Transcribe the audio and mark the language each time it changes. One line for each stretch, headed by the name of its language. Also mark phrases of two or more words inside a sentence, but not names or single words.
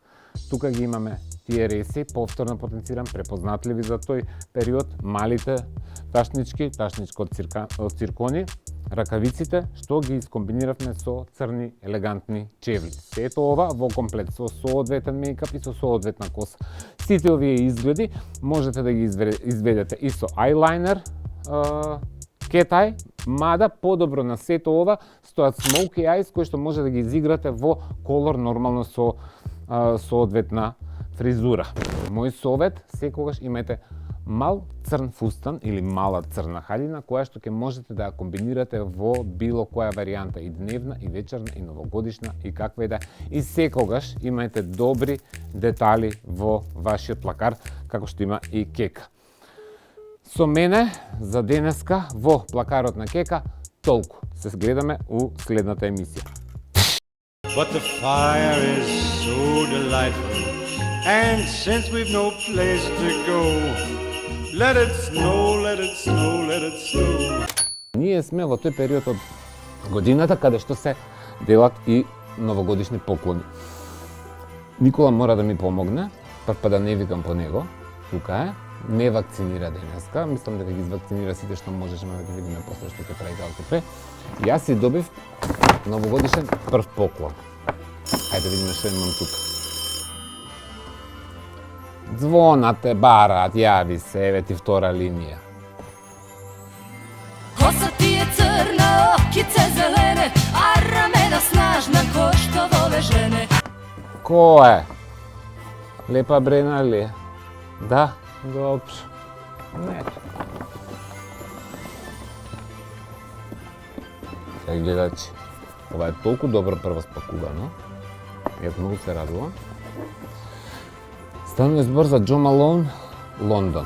Macedonian: Тука ги имаме тие реси, повторно потенциран, препознатливи за тој период, малите ташнички од циркони, ракавиците, што ги искомбиниравме со црни елегантни чевли. Сето ова во комплет со соодветен мејкап и со соодветна коса. Сите овие изгледи можете да ги изведете и со ајлайнер,
English: cat eye,
Macedonian: мада подобро на сето ова стојат
English: smoky eyes
Macedonian: кои што може да ги изиграте во колор нормално со соодветна фризура. Мој совет, секогаш имате мал црн фустан или мала црна халина која што ќе можете да ја комбинирате во било која варијанта, и дневна, и вечерна, и новогодишна, и каква и да. И секогаш имајте добри детали во вашиот плакар, како што има и кека. Со мене за денеска во плакарот на кека толку. Се гледаме у следната емисија.
English: But the fire is so delightful, and since we've no place to go, let it snow, let it snow, let it snow.
Macedonian: Ние сме во тој период од годината каде што се делат и новогодишни поклони. Никола мора да ми помогне, па да не викам по него. Тука е, не вакцинира денеска, мислам дека ги вакцинира сите што можеме да ги видиме после што ќе прави ГЛТП. Јас си добив новогодишен прв поклон. Ајде да видиме што имам тука. Звонате барат, јави се, еве ти втора линија.
Serbian: Kosa ti je crna, okice zelene, a ramena snažna ko što vole žene.
Macedonian: Ko е? Лепа Брена ли е? Да, добро. Не. Сега гледачи, ова е толку добро прво спакувано. Јас многу се радувам. Станува збор за Джо Малоун, Лондон.